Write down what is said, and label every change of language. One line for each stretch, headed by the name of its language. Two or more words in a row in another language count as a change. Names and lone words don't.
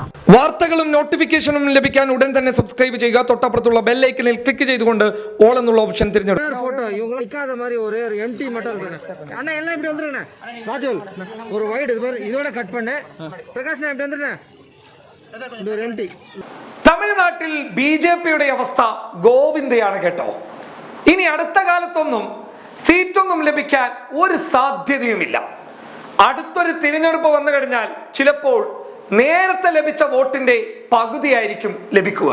Malayalam: വാർത്തകളും നോട്ടിഫിക്കേഷനും ലഭിക്കാൻ ഉടൻ തന്നെ സബ്സ്ക്രൈബ് ചെയ്യുക. തൊട്ടപ്പുറത്തുള്ള
English: bell iconൽ
Malayalam: ക്ലിക്ക് ചെയ്തുകൊണ്ട് ഓൾ എന്നുള്ള ഓപ്ഷൻ തിരഞ്ഞെടുക്കുക.
Tamil: போட்டோ இவங்க நிக்காத மாதிரி ஒரு எம்டி மட்டும் இருக்கு. அண்ணா எல்லாம் இப்படி வந்துருங்க. ராஜுல் ஒரு வைட் இது மாதிரி இதோட கட் பண்ணு. பிரகாஷ் இப்படி வந்துருங்க. இது ஒரு எம்டி.
Malayalam: തമിഴ്നാട്ടിൽ ബിജെപിയുടെ അവസ്ഥ ഗോവിന്ദയാണ് കേട്ടോ. ഇനി അടുത്ത കാലത്തൊന്നും സീറ്റൊന്നും ലഭിക്കാൻ ഒരു സാധ്യതയുമില്ല. അടുത്തൊരു തിരഞ്ഞെടുപ്പ് വന്നു കഴിഞ്ഞാൽ ചിലപ്പോൾ നേരത്തെ ലഭിച്ച വോട്ടിന്റെ പകുതിയായിരിക്കും ലഭിക്കുക.